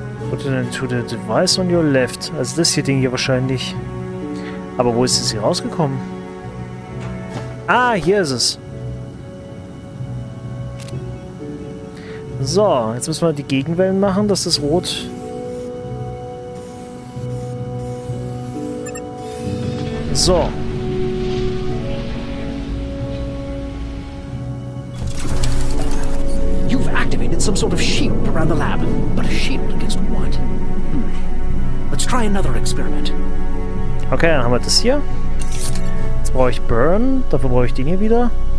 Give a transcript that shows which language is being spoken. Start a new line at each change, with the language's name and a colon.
English: Put it into the device on your left.
German: Also das hier Ding hier wahrscheinlich. Aber wo ist es hier rausgekommen? Ah, hier ist es. So, jetzt müssen wir die Gegenwellen machen, dass das Rot... So.
English: You've activated some sort of shield around the lab. But a shield against what? Let's try another experiment.
German: Okay, dann haben wir das hier. Jetzt brauche ich Burn. Dafür brauche ich den hier wieder.